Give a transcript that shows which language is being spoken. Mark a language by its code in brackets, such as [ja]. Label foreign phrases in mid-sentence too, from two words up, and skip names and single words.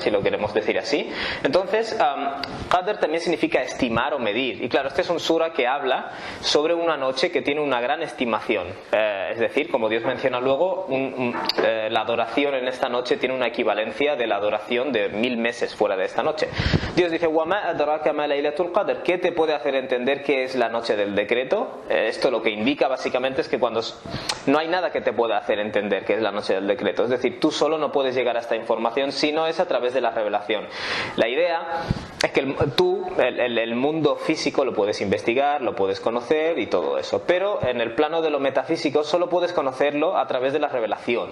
[es] Si lo queremos decir así. Entonces, Qadr también significa estimar o medir. Y claro, este es un sura que habla sobre una noche que tiene una gran estimación. Es decir, como Dios menciona luego, la adoración en esta noche tiene una equivalencia de la adoración de 1000 meses fuera de esta noche. Dios dice, [ar] وَمَا أَدْرَاكَ مَا لَيْلَةُ الْقَدْرِ. [es] ¿Qué te puede hacer entender qué es la noche del decreto? Esto lo que indica básicamente es que cuando no hay nada que te pueda hacer entender qué es la noche del decreto. Es decir, tú solo no puedes llegar a esta información si no es a través de la revelación. La idea es que el mundo físico lo puedes investigar, lo puedes conocer y todo eso, pero en el plano de lo metafísico solo puedes conocerlo a través de la revelación.